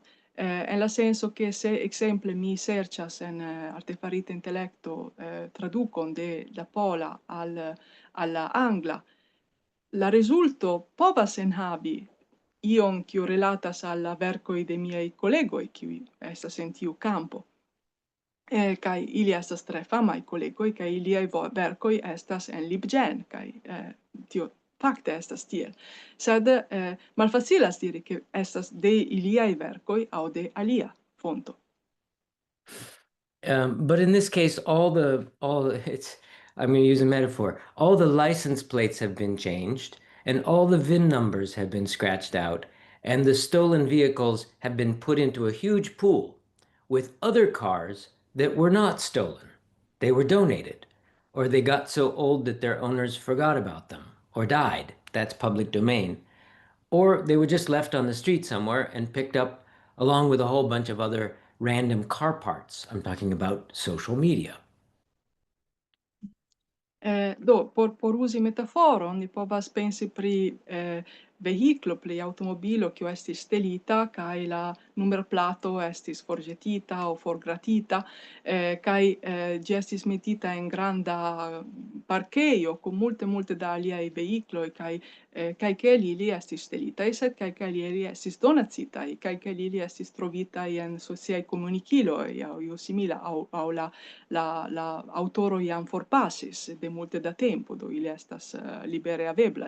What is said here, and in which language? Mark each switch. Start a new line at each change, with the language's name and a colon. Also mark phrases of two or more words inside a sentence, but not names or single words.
Esperanto: En la senso che se ekzemple mi serĉas en artefarita intelekto tradukon de la pola al la angla, la rezulto povas enhavi ion kiu relatas al la verkoj de miaj kolegoj, kiuj estas en tiu kampo. Kaj ili estas tre famaj kolegoj, kaj iliaj verkoj estas en LibGen, kaj tio fakte estas tiel. Sed malfacilas diri ke estas de iliaj verkoj aŭ de alia fonto.
English: But in this case, I'm going to use a metaphor. All the license plates have been changed, and all the VIN numbers have been scratched out, and the stolen vehicles have been put into a huge pool with other cars that were not stolen. They were donated, or they got so old that their owners forgot about them, or died. That's public domain. Or they were just left on the street somewhere and picked up along with a whole bunch of other random car parts. I'm talking about social media.
Esperanto: Por uzi metaforon, ni povas pensi pri vehiclo, pri automobilo kiu estis stelita, kaj la numerplato estis forĵetita aŭ forgratita, kaj ĝi estis metita en granda parkejo kun multe da aliaj vehicloj, kaj ke ili estis stelitaj, sed kaj ili estis donacitaj, kaj ili estis trovitaj en sociaj komunikiloj aŭ io simila, aŭ la aŭtoro jam forpasis de multe da tempo, do ili estas libere aveblaj.